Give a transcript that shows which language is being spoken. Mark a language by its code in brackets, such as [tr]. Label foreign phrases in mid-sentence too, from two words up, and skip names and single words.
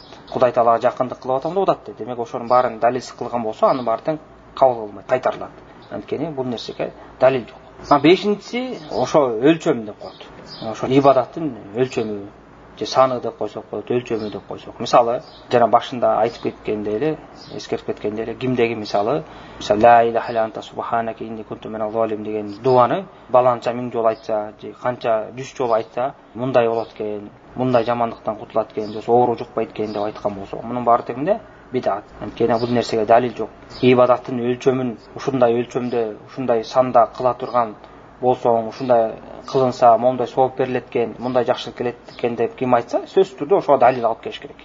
[ky] Кудай Таалага жакындык кылып атам деп атат. Демек ошонун баарын далилсиз кылган болсо, анын баары тең кабыл кылынбайт, кайтарылат. Анткени бул нерсеге далил жок. Бешинчиси ошо өлчөм деп коет. Ошо ибадаттын өлчөмү же саны деп койсок болот, өлчөмү деп койсок. Мисалы, жана башында айтып кеткендей эле, эскертип кеткендей эле, кимдеги мисалы [ar] لا إله إلا أنت سبحانك إني كنت من الظالمين [ky] деген дуаны баланча 1000 жолу айтса, же канча 100 жолу айтса, мындай болот экен, мындай жамандыктан кутулат экен, же болсо оору жукпайт экен деп айткан болсо, мунун баары тегинде бидат. Анткени бул нерсеге далил жок. Ибадаттын өлчөмүн ушундай өлчөмдө, ушундай санда кыла турган болсоң, ушундай кылынса, мондай сооп берилет экен, мындай жакшылык келет экен деп ким айтса, сөзсүз түрдө ошого далил алып келиш керек.